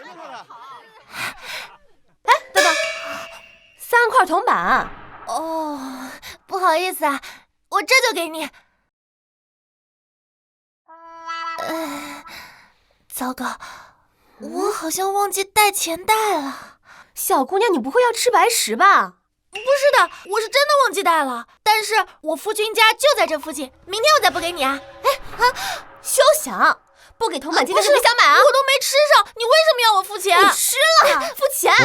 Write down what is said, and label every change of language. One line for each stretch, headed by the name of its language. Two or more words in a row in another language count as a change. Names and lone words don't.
Chinese: 哎，等等，3塊銅板。哦，不好意思啊，我這就給你。糟糕，我好像忘記帶錢袋了。小姑娘，你不會要吃白食吧？不是的，我是真的忘記帶了。但是我夫君家就在這附近，明天我再補給你啊。休想！不給銅板金的是別想買啊！我都沒吃上，你為什麼要我付錢？你吃了，付錢。